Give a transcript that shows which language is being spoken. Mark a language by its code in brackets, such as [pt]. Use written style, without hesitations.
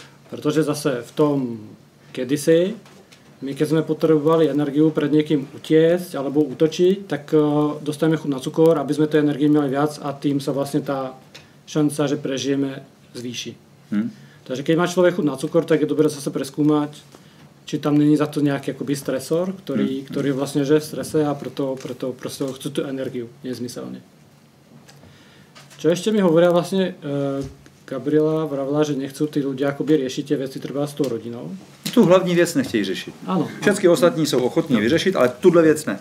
[cs] Protože zase v tom kedysi, my keď jsme potřebovali energiu před někým utiecť alebo útočiť, tak dostaneme chuť na cukor, aby jsme tu energii měli viac a tím se vlastně ta šanca, že prežijeme, zvýší. [sk] Takže keď má člověk chuť na cukor, tak je dobré zase preskúmať, či tam není za to nějaký jakoby stresor, který vlastně žije v strese a proto prostě chce tu energiu nezmyselně. Čo ještě mi hovoria vlastně Gabriela vravila, že nechcú tí ľudia akoby riešiť tie veci třeba s tou rodinou. [cs] Tu hlavní věc nechtějí řešit. Ano. Všechny ostatní jsou ochotní vyřešit, ale tuhle věc ne.